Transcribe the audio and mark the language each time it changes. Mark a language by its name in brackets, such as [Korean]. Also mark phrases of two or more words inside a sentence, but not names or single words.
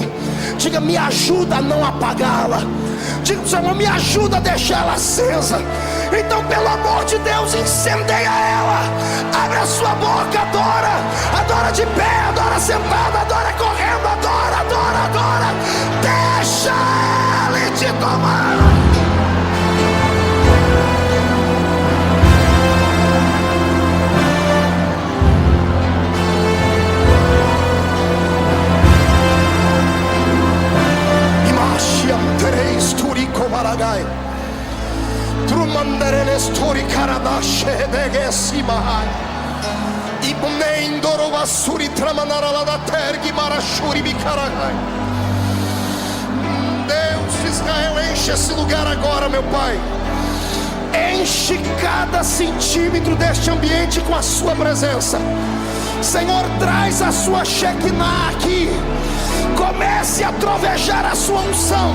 [Portuguese] Diga: me ajuda a não apagá-la. Diga: Senhor, me ajuda a deixar ela acesa. Então, pelo amor de Deus, incendeia ela. Abre a sua boca, adora. Adora de pé, adora sentado, adora correndo, adora, adora, adora. Deixa Ele te tomar. Maragai, Trumandereles Turi Karadashe Degesimahai, Ibnendoro Vasuri Tramanarala da Tergi Marashuri Bikaragai. Deus de Israel, enche esse lugar agora, meu Pai. Enche cada centímetro deste ambiente com a sua presença. Senhor, traz a sua Shekinah aqui. Comece a trovejar a sua unção.